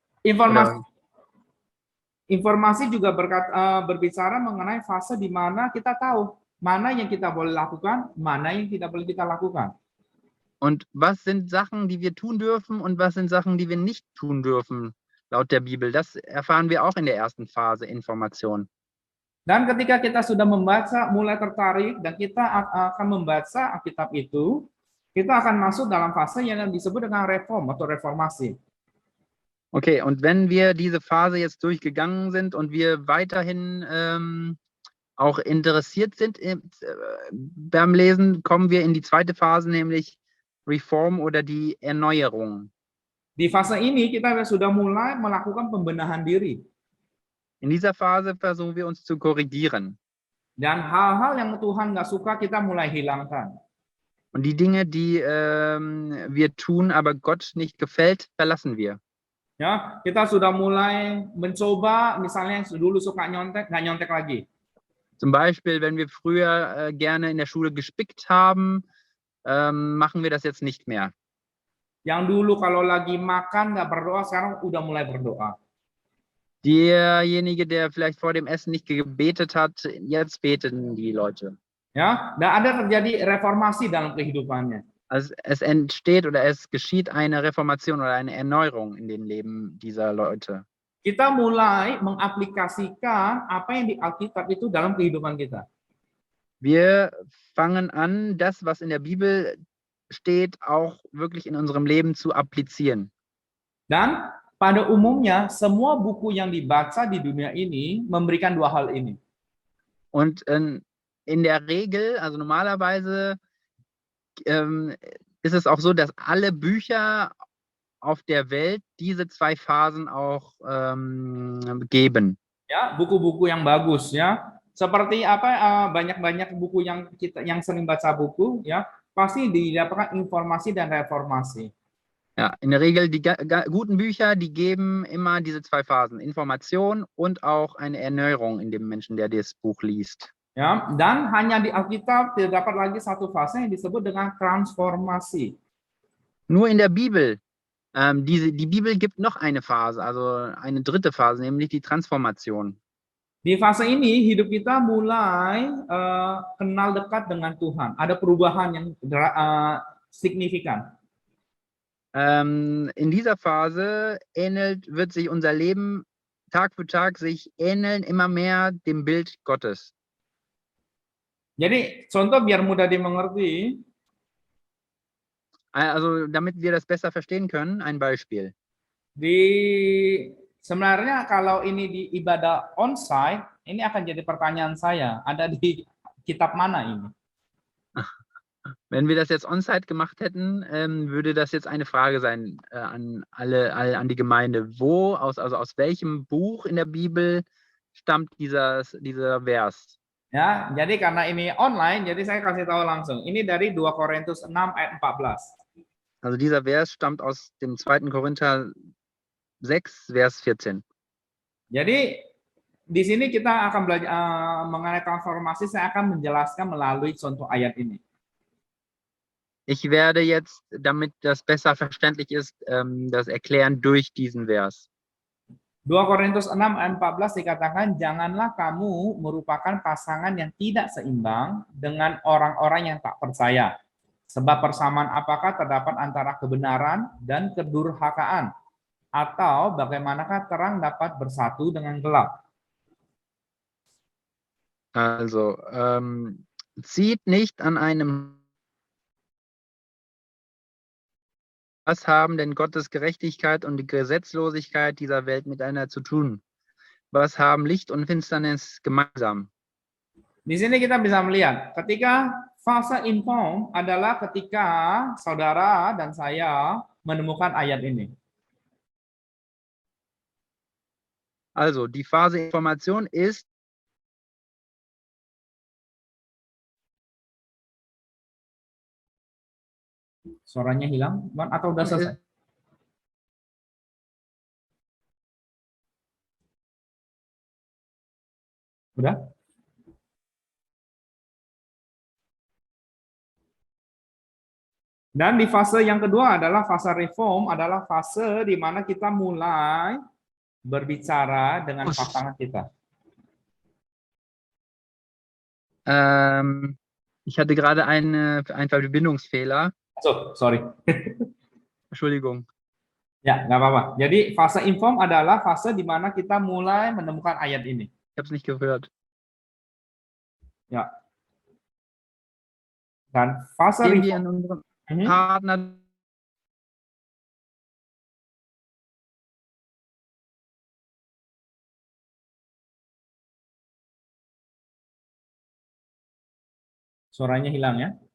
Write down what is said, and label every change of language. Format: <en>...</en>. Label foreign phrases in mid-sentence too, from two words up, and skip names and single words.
<id>Informasi juga berbicara mengenai fase di mana kita tahu mana yang kita boleh lakukan, mana yang tidak boleh kita lakukan.</id> <de>Und was sind Sachen, die wir tun dürfen und was sind Sachen, die wir nicht tun dürfen, laut der Bibel. Das erfahren wir auch in der ersten Phase Information.</de> <id>Dan ketika kita sudah membaca, mulai tertarik, dan kita akan membaca Alkitab itu, kita akan masuk dalam fase yang disebut dengan reform atau reformasi.</id> <de>Okay, und wenn wir diese Phase jetzt durchgegangen sind und wir weiterhin auch interessiert sind beim Lesen, kommen wir in die zweite Phase, nämlich Reform oder die Erneuerung.</de> <id>Di fase ini kita sudah mulai melakukan pembenahan diri.</id> <de>In dieser Phase versuchen wir uns zu korrigieren.</de> <id>Dan hal-hal yang Tuhan nggak suka kita mulai hilangkan.</id> <de>Und die Dinge, die wir tun, aber Gott nicht gefällt, verlassen wir.</de> <id>Ya, kita sudah mulai mencoba, misalnya yang dulu suka nyontek, nggak nyontek lagi.</id> <de>Zum Beispiel, wenn wir früher gerne in der Schule gespickt haben, machen wir das jetzt nicht mehr.</de> <id>Yang dulu kalau lagi makan nggak berdoa, sekarang udah mulai berdoa.</id> <de>Derjenige, der vielleicht vor dem Essen nicht gebetet hat, jetzt beten die Leute.</de> <id>Ya, dan ada terjadi reformasi dalam kehidupannya.</id> <de>Also es entsteht oder es geschieht eine Reformation oder eine Erneuerung in den Leben dieser Leute.</de> <id>Kita mulai mengaplikasikan apa yang di Alkitab itu dalam kehidupan kita.</id> <de>Wir fangen an, das, was in der Bibel steht, auch wirklich in unserem Leben zu applizieren.</de> <id>Dan pada umumnya, semua buku yang dibaca di dunia ini memberikan dua hal ini.</id> <de>Und in der Regel, also normalerweise, ist es auch so, dass alle Bücher auf der Welt diese zwei Phasen auch geben.</de> <id>Ya, buku-buku yang bagus ya. Seperti apa banyak-banyak buku yang sering baca buku ya, pasti didapatkan informasi dan reformasi.</id> <de>Ja, in der Regel die guten Bücher, die geben immer diese zwei Phasen, Information und auch eine Erneuerung in dem Menschen, der das Buch liest.</de> <id>Ya, dan hanya di Alkitab terdapat lagi satu fase yang disebut dengan transformasi.</id> <de>Nur in der Bibel, die Bibel gibt noch eine Phase, also eine dritte Phase, nämlich die Transformation.</de> <id>Di fase ini hidup kita mulai kenal dekat dengan Tuhan. Ada perubahan yang signifikan.</id> <de>In dieser Phase wird sich unser Leben Tag für Tag sich ähneln immer mehr dem Bild Gottes.</de> <id>Jadi contoh biar mudah dimengerti.</id> <de>Also damit wir das besser verstehen können, ein Beispiel.</de> <id>Sebenarnya kalau ini di ibadah onsite, ini akan jadi pertanyaan saya. Ada di kitab mana ini?</id> <de>Wenn wir das jetzt on-site gemacht hätten, würde das jetzt eine Frage sein an die Gemeinde. Also aus welchem Buch in der Bibel stammt dieser Vers?</de> <id>Ya, jadi karena ini online, jadi saya kasih tahu langsung. Ini dari 2 Korintus 6 ayat 14.</id> <de>Also dieser Vers stammt aus dem 2. Korinther 6, Vers 14.</de> <id>Jadi di sini kita akan belajar mengenai transformasi. Saya akan menjelaskan melalui contoh ayat ini.</id> <de>Ich werde jetzt, damit das besser verständlich ist, das erklären durch diesen Vers.</de> <id>2 Korintus 6 ayat 14 dikatakan, janganlah kamu merupakan pasangan yang tidak seimbang dengan orang-orang yang tak percaya. Sebab persamaan apakah terdapat antara kebenaran dan kedurhakaan? Atau bagaimanakah terang dapat bersatu dengan gelap?</id> <de>Also, zieht nicht an einem. Was haben denn Gottes Gerechtigkeit und die Gesetzlosigkeit dieser Welt miteinander zu tun? Was haben Licht und Finsternis gemeinsam?</de> <id>Di sini kita bisa melihat ketika fase inform adalah ketika saudara dan saya menemukan ayat ini.</id> <de>Also, die Phase Information ist,</de> <id>Suaranya hilang, Bang, atau udah selesai? Udah? Dan di fase yang kedua adalah fase reform, adalah fase di mana kita mulai berbicara dengan pasangan kita.</id> <de>ich hatte gerade einen Verbindungsfehler. So, sorry. Entschuldigung.</de> <id>Ya, nggak apa-apa. Jadi fase inform adalah fase di mana kita mulai menemukan ayat ini.</id> <de>Ich habe es nicht gehört.</de> <id>Ya. Dan fase</id> <de>Gehen wir</de> <id>reform.</id> <de>in unserem Mhm. Partner</de> <id>Suaranya hilang ya.</id>